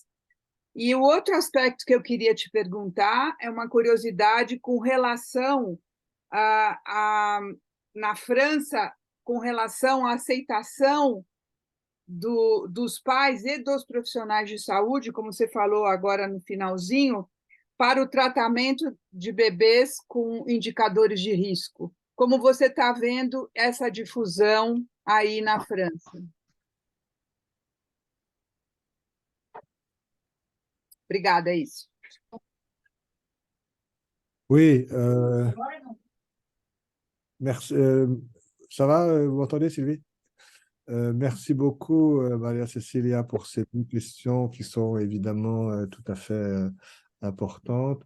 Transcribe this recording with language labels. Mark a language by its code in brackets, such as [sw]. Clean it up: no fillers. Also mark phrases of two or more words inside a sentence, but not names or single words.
[pt] E o outro aspecto que eu queria te perguntar é uma curiosidade com relação na França, com relação à aceitação dos pais e dos profissionais de saúde, como você falou agora no finalzinho, para o tratamento de bebês com indicadores de risco. Como você está vendo essa difusão aí na França? Obrigada, é isso. [fr] Oui, merci. Ça va, vous m'entendez, Sylvie? Merci beaucoup, Maria Cecilia, pour ces deux questions qui sont évidemment tout à fait importantes.